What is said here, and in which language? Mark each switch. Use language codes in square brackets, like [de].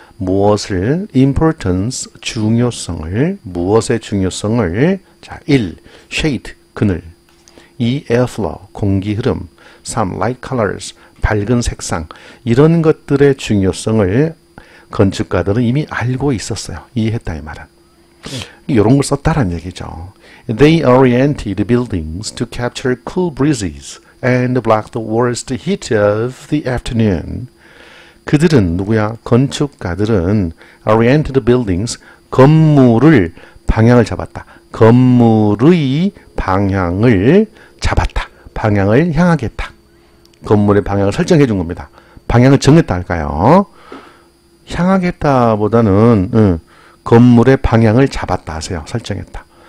[ko] 무엇을, importance, 중요성을, 무엇의 중요성을, 자, 1. shade, 그늘, 2. airflow, 공기 흐름, 3. light colors, 밝은 색상, 이런 것들의 중요성을 건축가들은 이미 알고 있었어요. 이해했다 이 말은. 이런 걸 썼다는 얘기죠. [en] They oriented buildings to capture cool breezes and block the worst heat of the afternoon. [ko] 그들은 누구야? 건축가들은 [en] oriented buildings, [ko] 건물을 방향을 잡았다. 건물의 방향을 잡았다. 방향을 향하게 했다. 건물의 방향을 설정해 준 겁니다. 방향을 정했다 할까요? 향하게 했다보다는 건물의 방향을 잡았다 하세요. 설정했다.